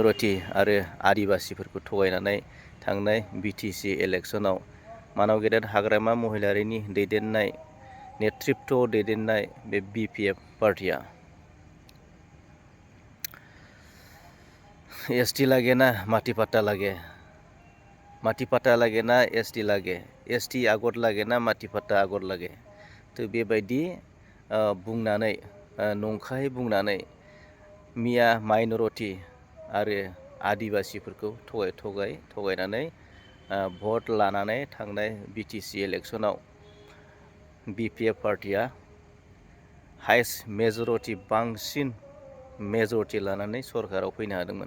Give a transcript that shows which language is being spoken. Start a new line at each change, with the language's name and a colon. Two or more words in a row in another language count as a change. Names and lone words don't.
Bodo: माइन'रिटि आरो आदिबासिफोरखौ थगायनानै थांनाय बिटिसि इलेक्सनाव मानाव गेदेर हाग्रामा महिलारिनि दैदेननाय नेतृत्व दैदेननाय बे बिपिएफ पार्टिया
Hindi: एसटी लागे ना माटी पट्टा लागे ना एसटी लागे एसटी आगर लागे ना माटी पट्टा आगर लागे तो
Bodo: बेबायदि बुंनानै नंखाय बुंनानै मिया माइन'रिटि आरो आदिबासिफोरखौ थगायनानै भट लानानै थांनाय बिटिसि इलेक्सनाव बिपिएफ पार्टिया
English: highest majority
Bodo: बांसिन मेजरिटि लानानै सरकाराव फैनो हादोंमोन।